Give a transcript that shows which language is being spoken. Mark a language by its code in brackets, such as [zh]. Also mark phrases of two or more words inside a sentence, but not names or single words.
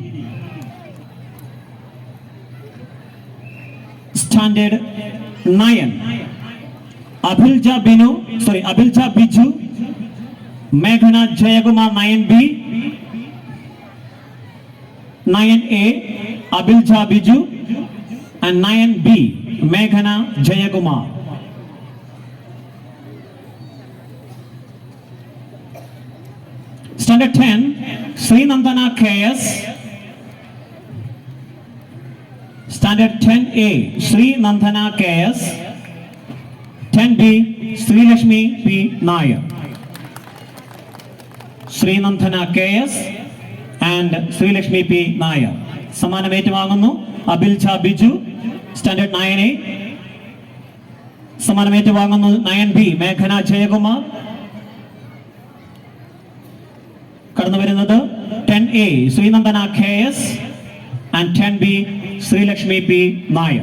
[en] Standard 9 Abhilja Biju, Meghana Jayagumar 9B, 9A Abhilja Biju and 9B Meghana Jayagumar. Standard 10 Sri Nandana KS. Standard 10A Sri Nandana KS. 10B Sri Lakshmi P Nair. Sri Nandana KS and Sri Lakshmi P Nair. [ml] സമ്മാനം ഏറ്റുവാങ്ങുന്നു അബിൽജ ബിജു. സ്റ്റാൻഡേർഡ് 9A. സമ്മാനം ഏറ്റുവാങ്ങുന്നു 9B മേഘന ജയകുമാർ. കടന്നു വരുന്നത് 10A ശ്രീനന്ദന KS and 10B ശ്രീലക്ഷ്മി P നായർ.